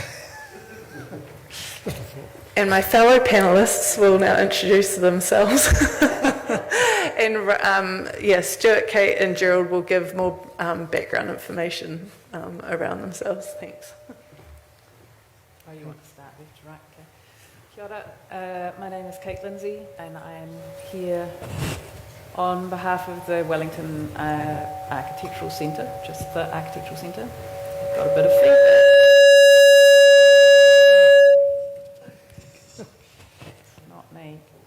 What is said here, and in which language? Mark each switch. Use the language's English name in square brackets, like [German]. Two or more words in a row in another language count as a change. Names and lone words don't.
[English] Just a thought. And my fellow panellists will now introduce themselves. And Stuart, Kate and Gerald will give more background information around themselves. Thanks. Oh, you want to start left to right? [Māori] Okay. Kia ora. [English] My name is Kate Lindsay, and I am here on behalf of the Wellington Architectural Centre, just the Architectural Centre. Got a bit of feedback. Not me.